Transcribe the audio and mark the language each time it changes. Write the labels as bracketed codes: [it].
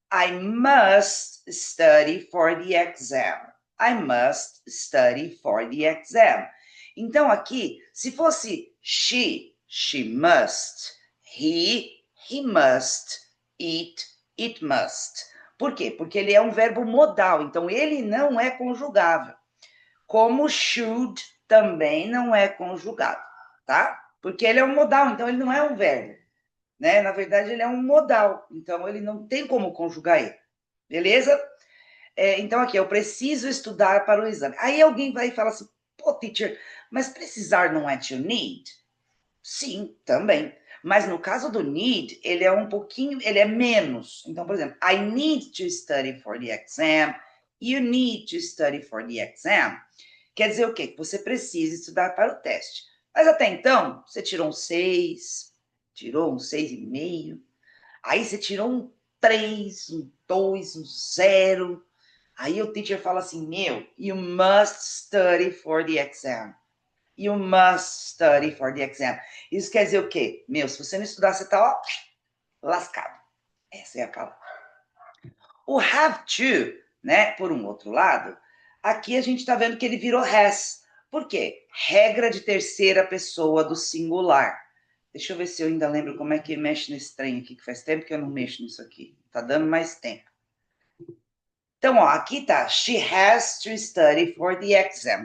[en] I must study for the exam. I must study for the exam. [pt] Então, aqui, se fosse she must. [en] He must. It must. Por quê? [pt] Porque ele é um verbo modal, então ele não é conjugável. Como should também não é conjugado, tá? Porque ele é um modal, então ele não é um verbo, né? Na verdade, ele é um modal, então ele não tem como conjugar ele, beleza? Então, aqui, eu preciso estudar para o exame. Aí alguém vai e fala assim, pô, teacher, mas precisar não é to need? Sim, também. Mas no caso do need, ele é um pouquinho, ele é menos. [en] Então, por exemplo, I need to study for the exam. You need to study for the exam. [pt] Quer dizer o quê? Que você precisa estudar para o teste. Mas até então, você tirou um 6, tirou um 6,5, aí você tirou um 3, um 2, um 0. Aí o teacher fala assim, meu, you must study for the exam. [en] You must study for the exam. [pt] Isso quer dizer o quê? Meu, se você não estudar, você tá, ó, lascado. Essa é a palavra. O have to, né, por um outro lado, aqui a gente está vendo que ele virou has. Por quê? Regra de terceira pessoa do singular. Deixa eu ver se eu ainda lembro como é que mexe nesse trem aqui, que faz tempo que eu não mexo nisso aqui. Tá dando mais tempo. Então, ó, aqui tá. [en] She has to study for the exam.